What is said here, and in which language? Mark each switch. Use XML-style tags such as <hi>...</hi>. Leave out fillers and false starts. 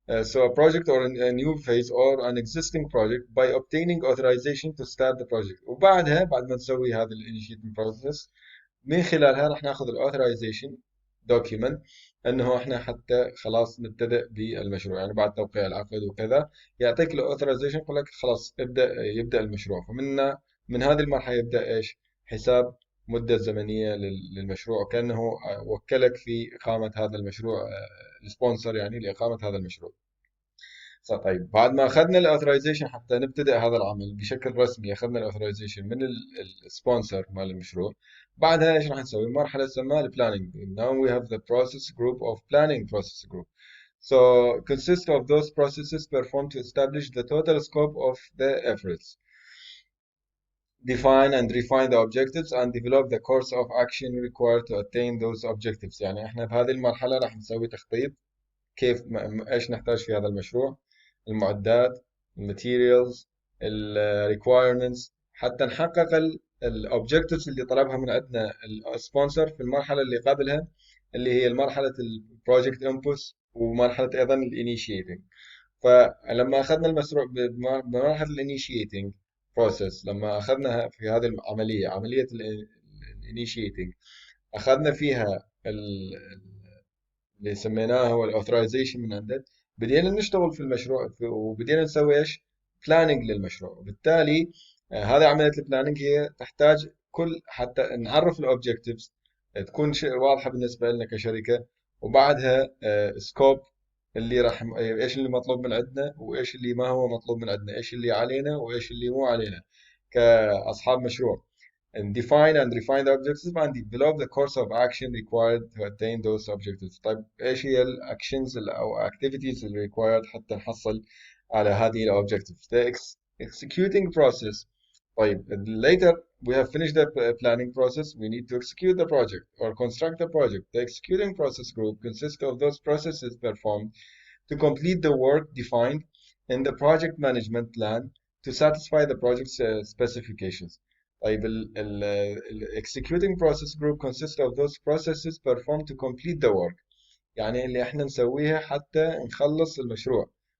<en>So a project or a new phase or an existing project by obtaining authorization to start the project.</en> <ar>وبعدها بعد ما نسوي هذا الانيشيتنج process، من خلالها راح ناخذ الاوثرايزيشن دوكيمنت، انه احنا حتى خلاص نبتدئ بالمشروع. يعني بعد توقيع العقد وكذا يعطيك الاوثرايزيشن، يقول لك خلاص يبدا المشروع. من هذه المرحله يبدا ايش؟ حساب مده زمنيه للمشروع، وكانه وكلك في اقامه هذا المشروع، السبونسر يعني لاقامه هذا المشروع. طيب بعد ما اخذنا الاوثرايزيشن حتى نبتدئ هذا العمل بشكل رسمي، اخذنا الاوثرايزيشن من السبونسر مال المشروع، بعدها ايش راح نسوي؟ مرحله اسمها البلاننج.</ar> <en>Now we have the process group of planning process group. So consists of those processes performed to establish the total scope of the efforts, define and refine the objectives, and develop the course of action required to attain those objectives.</en> <ar>يعني احنا بهذه المرحله راح نسوي تخطيط كيف ايش نحتاج في هذا المشروع، المعدات، الماتيريالز، الريكوايرمنتس، حتى نحقق الاوبجكتيفز اللي طلبها من عندنا السبونسر في المرحله اللي قبلها، اللي هي مرحله البروجكت انبوتس ومرحله ايضا الانيشيتنج. فلما اخذنا المشروع بمرحله الانيشيتنج بروسيس، لما اخذنا في هذه العمليه، عمليه الانيشيتنج، اخذنا فيها اللي سميناه هو الاوثرايزيشن من عندك، بدينا نشتغل في المشروع وبدينا نسوي ايش؟ بلاننج للمشروع. وبالتالي هذه عمليه البلاننج هي تحتاج كل حتى نعرف الاوبجكتيفز تكون شيء واضحه بالنسبه لنا كشركه، وبعدها سكوب اللي راح ايش اللي مطلوب من عندنا وايش اللي ما هو مطلوب من عندنا، ايش اللي علينا وايش اللي مو علينا كاصحاب مشروع.</ar> <en>And define and refine the objectives and develop the course of action required to attain those objectives.</en> <ar>طيب ايش هي الاكشنز او activities اللي required حتى نحصل على هذه ال objectives.</ar> <en>The executing process. طيب later we have finished the planning process, we need to execute the project or construct the project. The executing process group consists of those processes performed to complete the work defined in the project management plan to satisfy the project's specifications. طيب ال executing process group consists of those processes performed to complete the work.</en> <ar>يعني اللي احنا نسويها حتى نخلص المشروع.</ar>